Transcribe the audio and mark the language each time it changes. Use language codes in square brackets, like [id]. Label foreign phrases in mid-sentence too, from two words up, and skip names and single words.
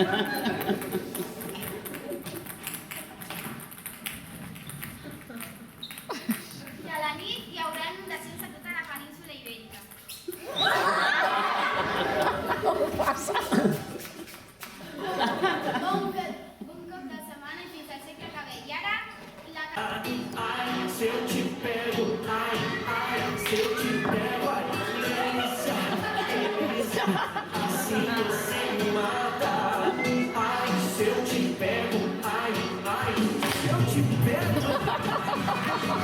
[ca] I a la nit hi haurà inundacions a tota la península ibèrica. Un cop de setmana i fins al segle que ve. I ara, la... [pt] Se eu te pego, ai, ai, se eu te pego, ai, delícia, delícia, assim você me mata. Ai, se eu te pego, ai, ai, se eu te pego.